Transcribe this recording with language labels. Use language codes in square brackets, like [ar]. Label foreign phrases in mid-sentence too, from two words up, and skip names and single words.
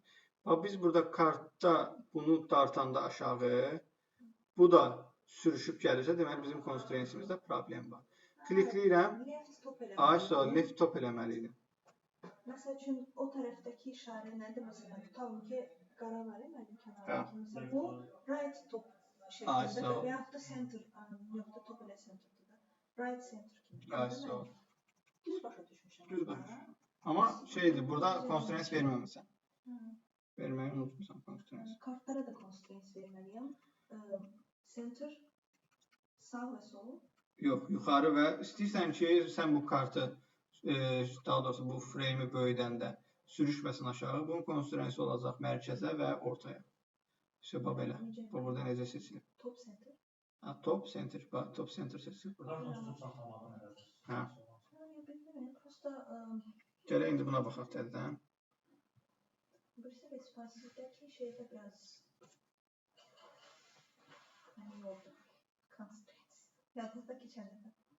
[az] Bax, biz burada kartda bunu dartanda aşağı, bu da sürüşüb gəlirsə, deməli bizim constraintsimizdə problem var. Klikləyirəm. [en] Left top [az] eləməliydim. Məsəl üçün, o tərəfdəki işarə nədir? Məsələn, tutalım ki, qara var mənim kənarındakı. Məsələn, bu [en] right top [az] şəklində və yaxud da center, yox da top elə centerdir da. [en] Right center [az] kimi. Düz başa düşmüşəm. Düz başa düşmüşəm. Amma şeydir, burada constraints verməməsən. Verməyi unutmuşsan constraints. Kartlara da constraints verməliyəm. Center, sağ və sol. Yox, yuxarı və istəyirsən ki, sən bu kartı, daha doğrusu bu frame'i böyüdəndə sürüşməsin aşağı. Bunun constraints olacaq mərkəzə və ortaya. Bax belə. Bu burada necə seçilir? [en] Top center. Top center. Bax, top center seçilir. [az] Gələ indi buna baxaq təzədən. Birisi responsivdəki şeydə biraz oldu. Constraints. Yadınızda keçənlərdə.